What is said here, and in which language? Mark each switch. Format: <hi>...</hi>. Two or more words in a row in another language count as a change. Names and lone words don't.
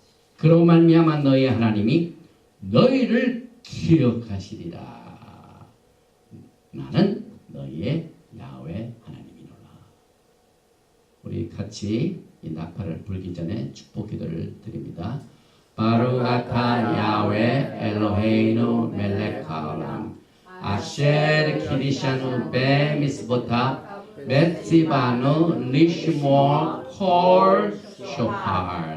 <ko>그로 말미암아 너희 하나님이 너희를 기억하시리라. 나는 너희의 야훼 하나님이로라. 우리 같이 이 나팔을 불기 전에 축복 기도를 드립니다.</ko> <he>ברוך אתה יהוה אלוהינו מלך העולם אשר קידשנו במצוותיו וציוונו לשמוע קול שופר.</he>